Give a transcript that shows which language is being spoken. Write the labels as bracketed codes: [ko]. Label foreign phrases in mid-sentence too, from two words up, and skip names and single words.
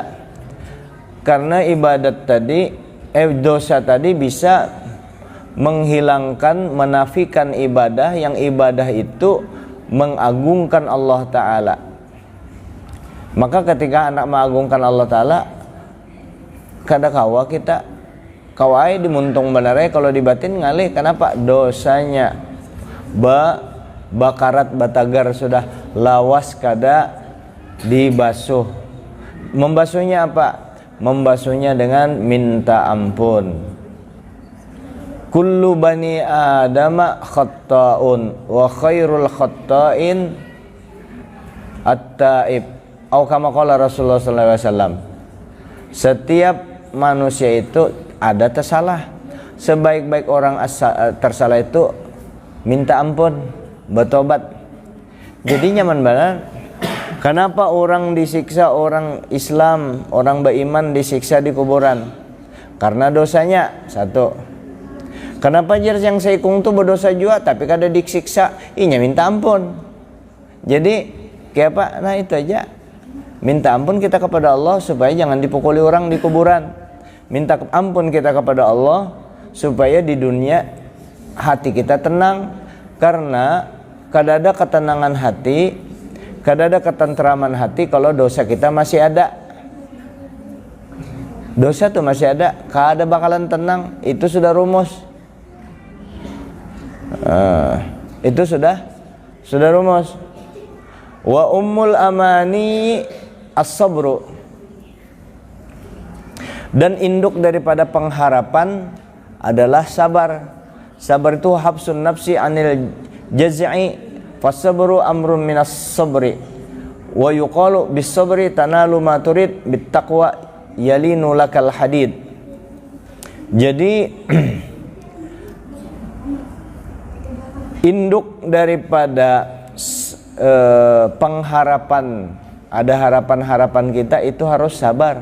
[id] Karena ibadat tadi, dosa tadi bisa menghilangkan, menafikan ibadah, yang ibadah itu mengagungkan Allah Ta'ala. Maka ketika anak mengagungkan Allah Ta'ala, [bjn] kada kawa kita kawai dimuntung benarai, kalau dibatin ngalih. Kenapa? Dosanya bakarat batagar sudah lawas kada dibasuh. [id] Membasuhnya apa? Membasuhnya dengan minta ampun. [ar] كل بني آدم خطاء وخير الخطائين التائب. Atau كما قال رسول الله صلى الله عليه وسلم. [id] Setiap manusia itu ada tersalah. Sebaik-baik orang tersalah itu minta ampun, bertobat. Jadi nyaman banget. Kenapa orang disiksa, orang Islam, orang beriman disiksa di kuburan? Karena dosanya. Satu. Kenapa yang seikung tuh berdosa juga tapi kada disiksa? [bjn] Inya minta ampun. Jadi kayak apa? [id] Nah itu aja. Minta ampun kita kepada Allah supaya jangan dipukuli orang di kuburan. Minta ampun kita kepada Allah supaya di dunia hati kita tenang. Karena kadada ketenangan hati, kadada ketentraman hati kalau dosa kita masih ada. Dosa tuh masih ada, kada bakalan tenang. Itu sudah rumus. Itu sudah rumus. [ar] وأم الأماني الصبر, [id] dan induk daripada pengharapan adalah sabar. Sabar itu [ar] حبس النفس عن الجزع، فالصبر أمر من الصبر, ويقال بالصبر تنال ما تريد، بالتقوى يلين لك الحديد. [id] Jadi induk daripada pengharapan, ada harapan-harapan kita itu harus sabar.